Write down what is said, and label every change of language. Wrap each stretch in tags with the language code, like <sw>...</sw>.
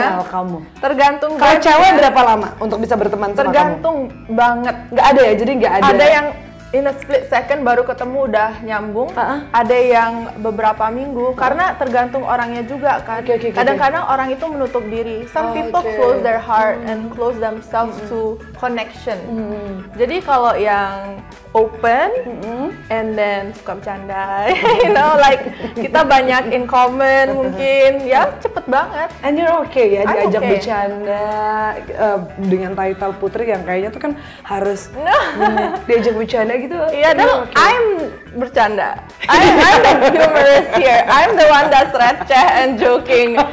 <id>Kenal kamu. Tergantung. Kalau cewek berapa lama untuk bisa berteman sama kamu? Tergantung banget. Nggak ada ya, jadi nggak ada. Ada yang</id> <en>in a split second</en> <id>baru ketemu udah nyambung. Ada yang beberapa minggu karena tergantung orangnya juga kan. Kadang-kadang orang itu menutup diri.</id> <en>Some people close their heart and close themselves to connection.</en> <id>Jadi kalau yang</id> <en>open and then</en> <id>suka bercanda,</id> <en>you know, like</en> <id>kita banyak</id> <en>in common</en> <id>mungkin, ya cepet banget.</id> <en>And you're okay</en> <id>ya diajak bercanda dengan title Putri yang kayaknya tuh kan harus diajak bercanda gitu. Iya dong,</id> <en>I'm</en> <id>bercanda.</id> <en>I'm the humorous here. I'm the one that's receh and joking.</en>